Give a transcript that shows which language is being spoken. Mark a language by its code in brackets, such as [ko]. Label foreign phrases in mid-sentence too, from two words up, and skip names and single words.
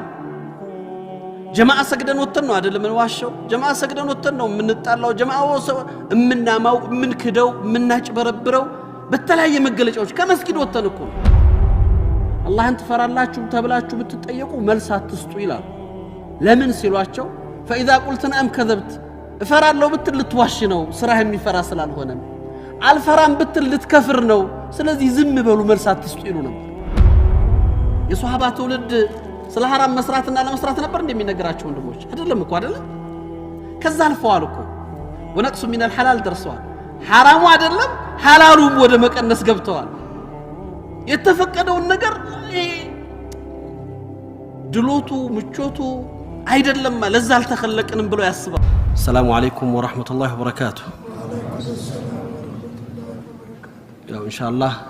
[am] ጀማዓ ሰግደን ወተን ነው አይደለም እንዋሸው ጀማዓ ሰግደን ወተን ነው የምንጣላው ጀማዓው እምናማው እምንክደው እምናጭበረብረው በተለያየ መገለጫዎች ከመስጊድ ወተን እኮ አላህን ትፈራላችሁ ተብላችሁ ብትጠየቁ መልስ አትስጡ ይላል ለምን ሲሏቸው [ar] فاذا قلت نعم كذبت [am] እፈራለሁ ብትል ልትዋሽ ነው ስራህ የሚፈራ ስላልሆነ አልፈራም ብትል ልትከፍር ነው ስለዚህ ዝም በሉ መልስ አትስጡ ይሉ ነበር የሷሃባ ትውልድ ስለ ሐራም መስራትና ለመስራት ነበር እንደሚነገራቸው ወንድሞች አይደለም እኮ አይደለም ከዛ አልፈዋል እኮ [ar] ونقصوا من الحلال [am] ደርሰዋል ሐራሙ አይደለም ሐላሉም ወደ መቀነስ ገብተዋል የተፈቀደውን ነገር ድሎቱ ምቾቱ አይደለም ለዛ አልተخلقንም ብለው ያስባል [ar] سلام عليكم ورحمة الله وبركاته [am] ያው ኢንሻአላህ